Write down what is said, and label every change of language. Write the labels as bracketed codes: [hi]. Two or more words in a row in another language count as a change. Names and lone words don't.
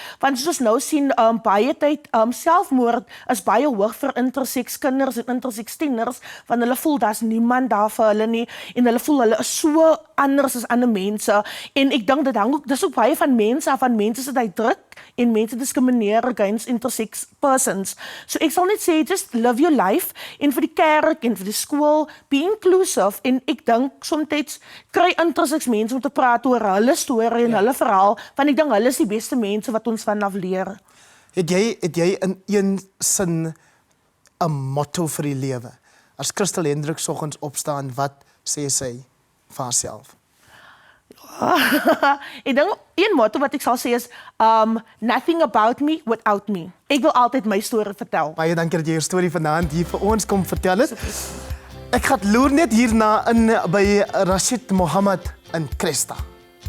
[af] Want soos nou sien, baie tyd, selfmoord is baie hoog vir intersex kinders en intersex tieners, want hulle voel daar's niemand daar vir hulle nie, en hulle voel hulle is so anders as ander mense, en ek dink dis ook baie van mense sit hy druk, en mense diskrimineer [en] against intersex persons. [af] So ek sal net sê, [en] just live your life, [af] en vir die kerk, en vir die skool, [en] be inclusive, [af] en ek dink, soms kry intersex mense om te praat oor hulle storie en hulle verhaal, want ek dink hulle is die beste mense wat ons vanaf leer. Het jy in een sin 'n motto vir die lewe? As Christel Hendricks soggens opstaan, wat sê sy vir haarself? Ek dink een motto wat ek sal sê is [en] nothing about me without me. [af] Ek wil altyd my storie vertel. Baie dankie dat jy jou storie vanaand hier vir ons kom vertel het. Ek gaan loer net hierna in by Rashid Mohammed in Cresta.